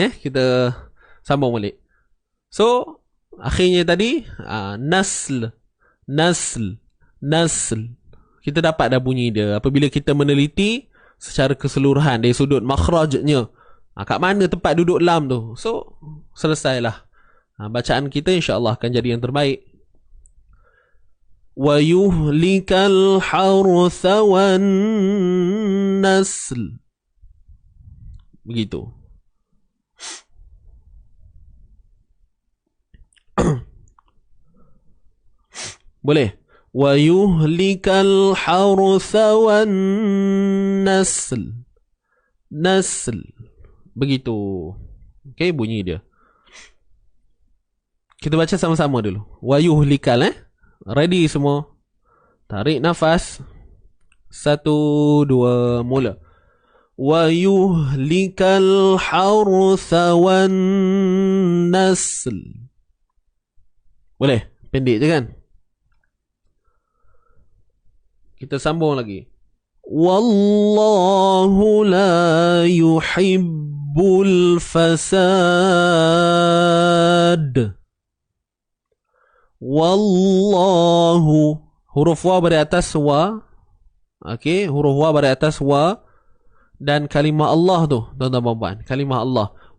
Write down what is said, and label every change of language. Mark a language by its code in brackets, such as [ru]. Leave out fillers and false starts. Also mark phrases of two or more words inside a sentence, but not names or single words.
[ms] Kita sambung balik. So akhirnya tadi nasl. Kita dapat dah bunyi dia apabila kita meneliti secara keseluruhan dari sudut makhrajnya. Kat mana tempat duduk lam tu. So selesailah. Bacaan kita insya-Allah akan jadi yang terbaik. [ar] و يهلك الحرث و النسل. [ms] Begitu. Boleh. [ar] و يهلك الحرث و النسل. [ms] Begitu. Okey, bunyi dia. Kita baca sama-sama dulu. [ar] و يهلك. [ms] Ready semua? Tarik nafas. 1, 2, mula. [ar] و يهلك الحرث و النسل. [ms] Boleh? Pendek je kan? Kita sambung lagi. [ar] والله لا يحب الفساد. [ms] Wallahu, huruf wa bari atas wa. Okey, huruf wa bari atas wa. Dan kalimah Allah tu, tuan-tuan puan-puan, kalimah Allah.